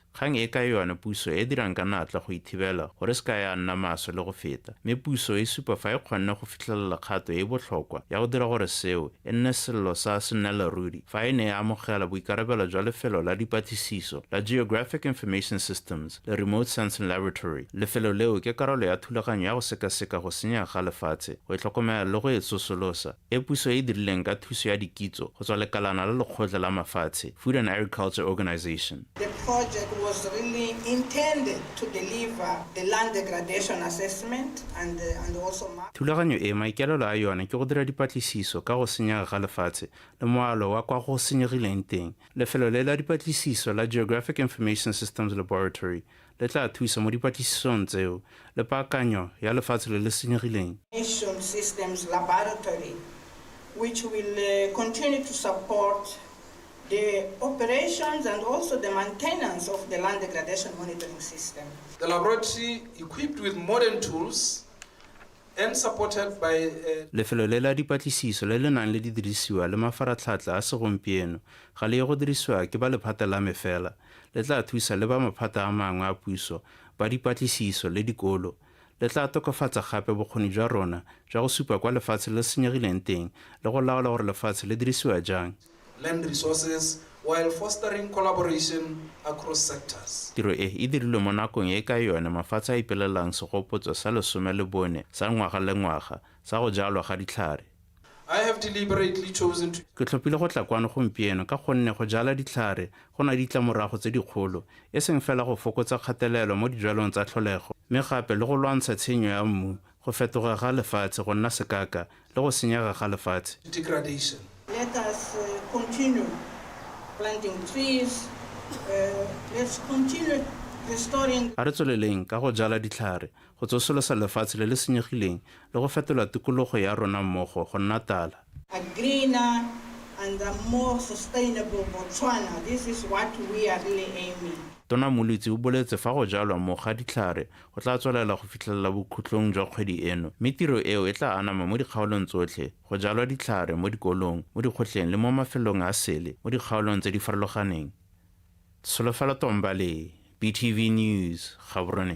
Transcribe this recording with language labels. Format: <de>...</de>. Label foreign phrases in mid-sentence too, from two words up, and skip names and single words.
<tn>Kgang e ka yone puso e dirang ka natla go ithibela gore se ka ya nna maso le go feta, mme puso e supa fa e kgonne go fitlhelela kgato e botlhokwa ya go dira gore seo e nne sello sa senneleruri fa e ne e amogela boikarabelo jwa lefelo la dipatlisiso la Geographic Information Systems le Remote Sensing Laboratory. Lefelo leo ke karolo ya thulaganyo ya go sekaseka go senyega ga lefatshe go itlhokomela le go e tsosolosa e puso e dirileng ka thuso ya dikitso go tswa lekalana la lekgotla la mafatshe Food and Agriculture Organization.</tn> <en>The project was really intended to deliver the land degradation assessment and also</en> <tn>thulaganyo e maikaelelo a yone ke go dira dipatlisiso ka go senyega ga lefatshe le moalo wa kwa go senyegileng teng. Lefelo le la dipatlisiso la Geographic Information Systems Laboratory le tla thusa mo dipatlisisong tseo le paakanyo ya lefatshe le le senyegileng.</tn> <en>Systems Laboratory, which will continue to support the operations and also the maintenance of the land degradation monitoring system. The laboratory, equipped with modern tools and supported by</en> <tn>lefelo le la dipatlisiso le le nang le didirisiwa le mafaratlhatlha a segompieno ga le go dirisiwa ke ba lephata la mefela le tla thusa le ba maphata a mangwe a puso ba dipatlisiso le dikolo le tla tokafatsa gape bokgoni jwa rona jwa go supa kwa lefatshe le senyegileng teng le go laola gore lefatshe le dirisiwa jang.</tn> <en>Land resources while fostering collaboration across sectors.</en> <tn>Tiro e dirilwe mo nakong e ka yone mafatshe a ipelelang segopotso sa 14 sa ngwaga le ngwaga sa go jalwa ga ditlhare.</tn> <en>I have deliberately chosen to</en> <tn>ke tlhopile go tla kwano gompieno ka gonne go jala ditlhare go na ditlamorago tse dikgolo e seng fela go fokotsa kgatelelo mo dijalong tsa tlholego mme gape le go lwantsha tshenyo ya mmu go fetoga ga lefatshe go nna sekaka le go senyega ga lefatshe.</tn> <en>Degradation. Let us continue planting trees. Let's continue restoring.</en> <tn>A re tsweleleng ka go jala ditlhare go tsosolosa lefatshe le le senyegileng le go fetola tikologo ya rona mmogo go nna tala.</tn> <en>A greener and a more sustainable Botswana. This is what we are really aiming.</en> <tn>Tona Mulutsi o boletse fa go jalwa mo ga ditlhare go tla tswelela go fitlhelela bokhutlong jwa kgwedi eno mme tiro eo e tla anama mo dikgaolong tsotlhe go jalwa ditlhare mo dikolong mo dikgotleng le mo mafelong a sele mo dikgaolong tse di farologaneng. Solofelo Tombali, BTV News, Gaborone.</tn>